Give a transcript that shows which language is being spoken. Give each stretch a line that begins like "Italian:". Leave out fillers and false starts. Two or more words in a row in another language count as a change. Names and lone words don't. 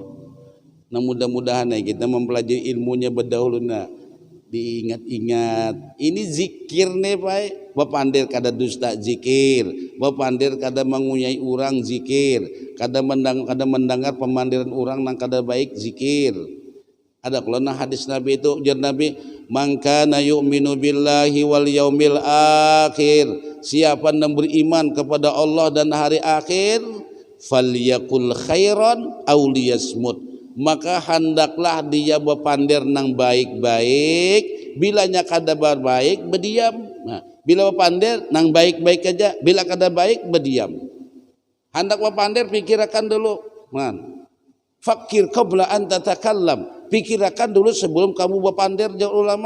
Indonesian: Nah mudah-mudahan kita mempelajari ilmunya berdahulu nah diingat-ingat. Ini zikir nih Pak.
Banjar: Bapandir kada dusta zikir. Bapandir kada mengunyai orang zikir. Kada mendengar pemandiran orang nang kada baik zikir. Ada kalau nah hadis Nabi itu ujar Nabi,
Arabic: "من كان يؤمن بالله واليوم الآخر."
Indonesian: Siapa yang beriman kepada Allah dan hari akhir,
Arabic: فليقل خيرا أو ليصمت.
Banjar: Maka hendaklah dia bepandir nang baik-baik, bilanya kada baik berdiam. Nah, bila bepandir nang baik-baik aja, bila kada baik berdiam. Hendak bepandir pikirkan dulu, man.
Arabic: فكر قبل أن تتكلم.
Banjar: Pikirkan dulu sebelum kamu bepandir jauh ulama.